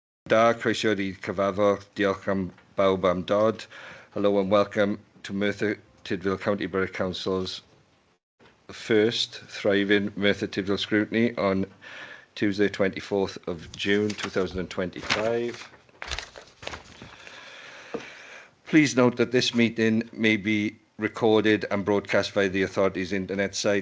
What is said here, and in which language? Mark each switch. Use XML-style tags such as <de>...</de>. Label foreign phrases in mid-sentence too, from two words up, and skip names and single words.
<cy>da, croeso i cyfarfod, diolch am bawb am dod.</cy> <en>Hello and welcome to Merthyr Tydfil County Borough Council's first thriving Merthyr Tydfil Scrutiny on Tuesday 24th of June 2025. Please note that this meeting may be recorded and broadcast via the authority's internet site.</en>